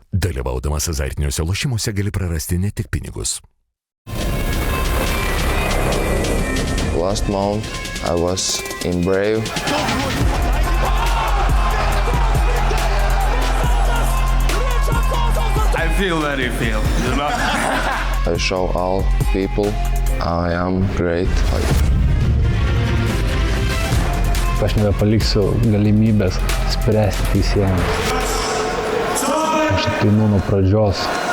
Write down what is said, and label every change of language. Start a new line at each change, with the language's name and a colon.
Lithuanian: Dalyvaudamas azartiniuose lošimuose gali prarasti ne tik pinigus.
English: Last month I was in Brave. I feel what you feel. I show all people I am great fighter.
Lithuanian: Aš nebepaliksiu galimybės spręsti teisėjams. Aš ateinu nuo pradžios.